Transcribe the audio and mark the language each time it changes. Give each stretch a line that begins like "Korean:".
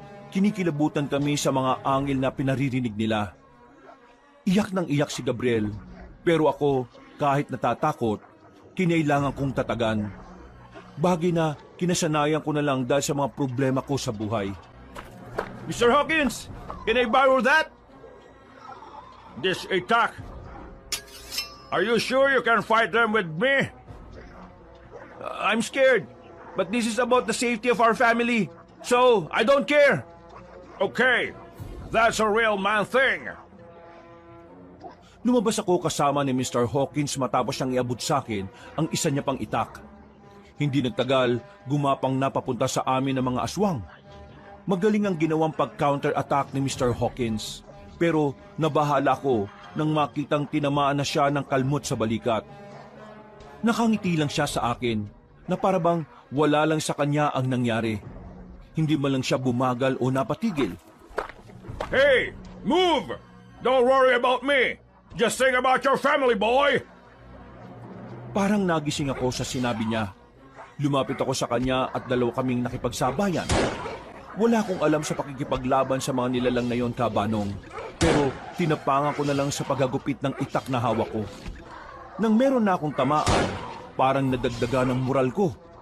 Filipino: Kinikilabutan kami sa mga angil na pinaririnig nila. Iyak nang iyak si Gabriel, pero ako, kahit natatakot, kinailangan kong tatagan. Bagay na kinasanayan ko na lang dahil sa mga problema ko sa buhay.
English: Mr. Hawkins, can I borrow that? This attack. Are you sure you can fight them with me? I'm scared, but this is about the safety of our family, so I don't care. Okay, that's a real man thing.
Filipino: Lumabas ako kasama ni Mr. Hawkins matapos siyang iabot sa akin ang isa niya pang itak. Hindi nagtagal, gumapang na papunta sa amin ng mga aswang. Magaling ang ginawang pag-counter-attack ni Mr. Hawkins, pero nabahala ako nang makitang tinamaan na siya ng kalmot sa balikat. Nakangiti lang siya sa akin na parabang wala lang sa kanya ang nangyari. Hindi man lang siya bumagal o napatigil.
English: Hey, move! Don't worry about me. Just think about your family, boy!
Filipino: Parang nagising ako sa sinabi niya. Lumapit ako sa kanya at dalawa kaming nakipagsabayan. Wala akong alam sa pakikipaglaban sa mga nilalang na yon, Kabanong. Pero tinapangan ko na lang sa paghagupit ng itak na hawak ko. Nang meron na akong tamaan, parang nadagdagan ng moral ko.